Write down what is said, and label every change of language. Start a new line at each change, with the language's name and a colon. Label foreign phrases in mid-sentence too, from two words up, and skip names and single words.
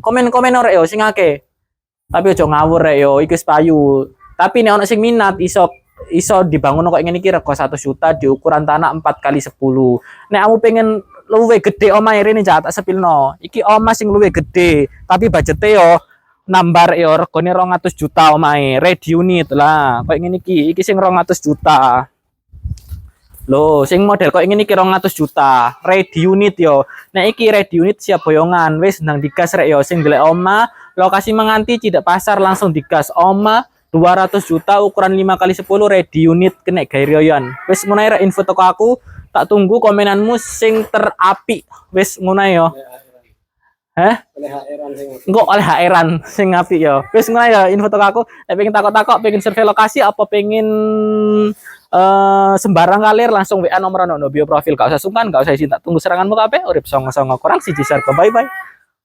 Javanese: Komen-komen rek yo sing akeh. Tapi aja ngawur rek yo, iki wis payu. Tapi nek ana sing minat iso dibangun kok ngene iki rego 100 juta di ukuran tanah 4x10. Nek kamu pengen luwe gede omahe rene tak sepilno. Iki omah sing luwe gede, tapi budgete yo nambar yo regane 200 juta omahe,
English: red unit lah.
Javanese: Kayak ngene iki sing 200 juta. Loh, sing model kok ngene iki 200 juta,
English: red unit yo.
Javanese: Nek iki
English: red unit
Javanese: siap boyongan, wis nang digas rek yo sing golek omah, lokasi menganti Cidak Pasar langsung digas omah 200 juta ukuran 5x10
English: ready unit
Javanese: kena gawe riyoyan. Wis ngono ae info toko aku, tak tunggu komenanmu sing terapi. Wis ngono ae yo. Hah? Engko oleh HR-an sing apik yo. Wis ngono ae yo info toko aku. Nek pengen takok-takok, pengen survei lokasi apa pengen sembarang kalir langsung WA nomor ono bio profil. Gak usah sungkan, gak usah izin, tak tunggu seranganmu kabeh. Urip songo-songo kurang siji share.
English: Bye bye.